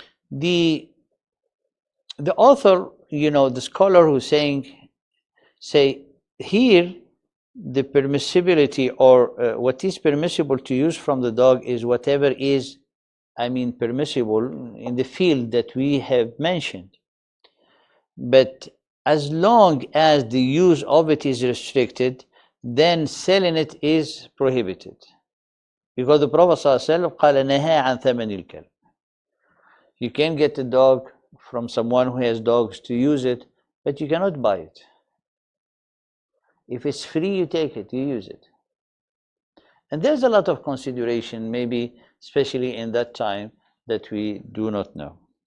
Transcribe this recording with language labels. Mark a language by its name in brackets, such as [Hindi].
[English] The author, the scholar who's say here, the permissibility, or what is permissible to use from the dog is whatever is, permissible in the field that we have mentioned. But as long as the use of it is restricted, then selling it is prohibited. Because the Prophet [Arabic] ﷺ قال نهى عن ثمن الكلب. [English] You can get a dog from someone who has dogs to use it, but you cannot buy it. If it's free, you take it, you use it. And there's a lot of consideration, maybe especially in that time, that we do not know.